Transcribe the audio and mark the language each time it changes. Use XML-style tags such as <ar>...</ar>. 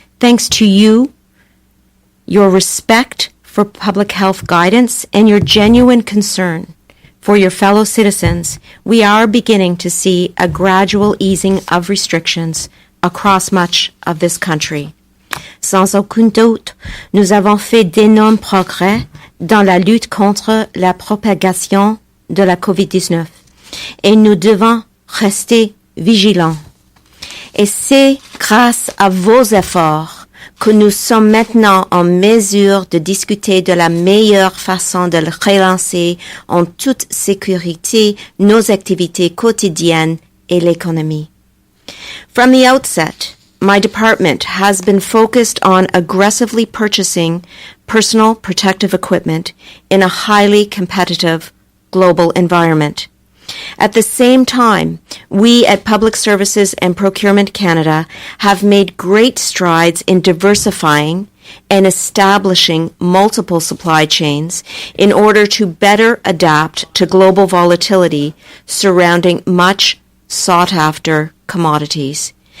<en>Thanks to you, your respect for public health guidance, and your genuine concern for your fellow citizens, we are beginning to see a gradual easing of restrictions across much of this country.</en> <fr>Sans aucun doute, nous avons fait d'énormes progrès dans la lutte contre la propagation de la COVID-19. et nous devons rester vigilants. Et c'est grâce à vos efforts que nous sommes maintenant en mesure de discuter de la meilleure façon de relancer en toute sécurité nos activités quotidiennes et l'économie.</fr> <en>From the outset, my department has been focused on aggressively purchasing personal protective equipment in a highly competitive global environment. At the same time, we at Public Services and Procurement Canada have made great strides in diversifying and establishing multiple supply chains in order to better adapt to global volatility surrounding much sought-after commodities.</en>